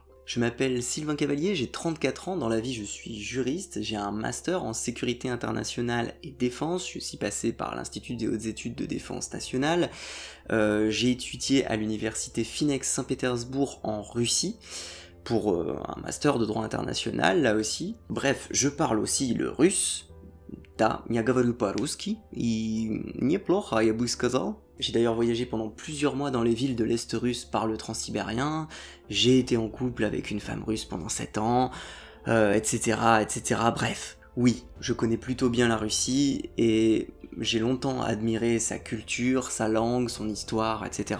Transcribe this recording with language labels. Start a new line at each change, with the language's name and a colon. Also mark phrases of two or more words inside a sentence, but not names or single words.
French: Je m'appelle Sylvain Cavalier, j'ai 34 ans, dans la vie je suis juriste, j'ai un master en sécurité internationale et défense, je suis aussi passé par l'Institut des hautes études de défense nationale, j'ai étudié à l'université Finex Saint-Pétersbourg en Russie, pour un master de droit international, là aussi. Bref, je parle aussi le russe.
Russian: Да, я говорю по-русски, и неплохо, я бы сказал.
French: J'ai d'ailleurs voyagé pendant plusieurs mois dans les villes de l'Est russe par le transsibérien, j'ai été en couple avec une femme russe pendant 7 ans, etc., etc., bref. Oui, je connais plutôt bien la Russie, et j'ai longtemps admiré sa culture, sa langue, son histoire, etc.